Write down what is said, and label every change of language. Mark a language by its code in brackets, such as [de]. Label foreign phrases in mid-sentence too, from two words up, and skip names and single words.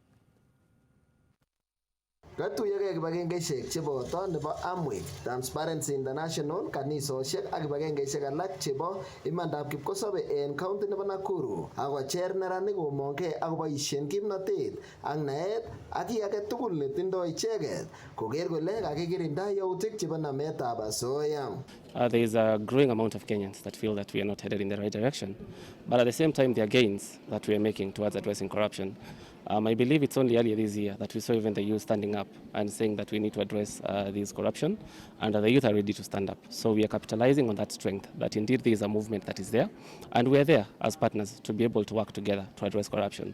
[kln] Katuyogei kibagengeisiek cheboto nebo Amwik, Transparency International, kanisosiek ak kibagengeisiek alak chebo imandab kipkosobe en county nebo Nakuru akocher neranik komong'ei akoboisien kimnotet ak naet ak kiy age tugul netindoi icheget koker kole kakikirinda yautik chebo nametab asoya. [en] There is a growing amount of Kenyans that feel that we are not headed in the right direction. But at the same time, there are gains that we are making towards addressing corruption. I believe it's only earlier this year that we saw even the youth standing up and saying that we need to address this corruption, and the youth are ready to stand up. So we are capitalizing on that strength, that indeed there is a movement that is there, and we are there as partners to be able to work together to address corruption.